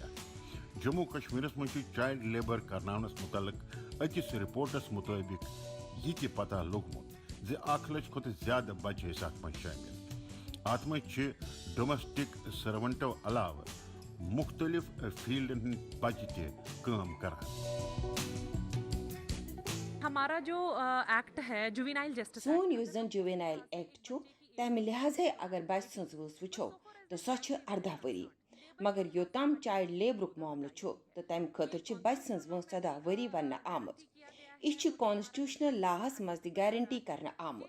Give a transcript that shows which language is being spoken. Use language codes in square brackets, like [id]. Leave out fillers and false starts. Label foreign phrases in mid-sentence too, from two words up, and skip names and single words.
[ks] جموں کشمیرس منٛز چھُ [en] child labour [ks] کرناونس متعلق أکِس رپورٹس مطٲبق یہِ تہِ پتہ لوٚگمُت زِ 1 لچھ کھۄتہٕ زیادٕ بچہِ ٲسۍ اتھ منٛز شٲمِل. اتھ منٛز چھِ [en] domestic servants [ks] علاوٕ مختلف فیلڈن ہٕنٛدۍ بچہِ تہِ کٲم کران. [ur] ہمارا جو ایکٹ ہے [en] juvenile justice [ks] سون یُس زن [en] juvenile act [ks] چھُ تمہِ لحاظے اگر بچہِ سٕنٛز وٲنٛس وٕچھو تہٕ سۄ چھِ 18 ؤری. مگر یوٚتام [en] child labour [ks] معاملہٕ چھُ تہٕ تمہِ خٲطرٕ چھِ بچہِ سٕنٛز وٲنٛس 14 ؤری وننہٕ آمٕژ. یہِ چھُ کانسٹیوشنل لاہس منٛز تہِ گارنٹی کرنہٕ آمُت.